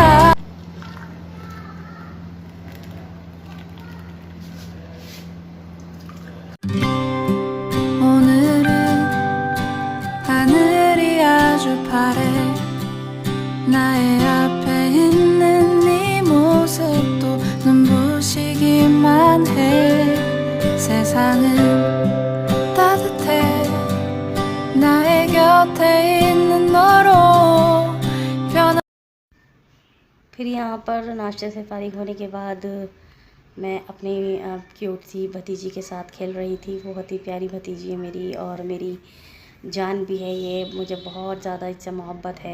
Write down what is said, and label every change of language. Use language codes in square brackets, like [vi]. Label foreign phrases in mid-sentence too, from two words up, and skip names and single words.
[ko] 오늘은 하늘이 아주 파래 나의 앞에 있는 네 모습도 눈부시기만 해 세상은 따뜻해 나의 곁에 있는 너로 [hi] फिर यहाँ पर नाश्ते से फारिग होने के बाद मैं अपनी क्यूट सी भतीजी के साथ खेल रही थी। बहुत ही प्यारी भतीजी है मेरी और मेरी जान भी है ये, मुझे बहुत ज़्यादा इससे मोहब्बत है।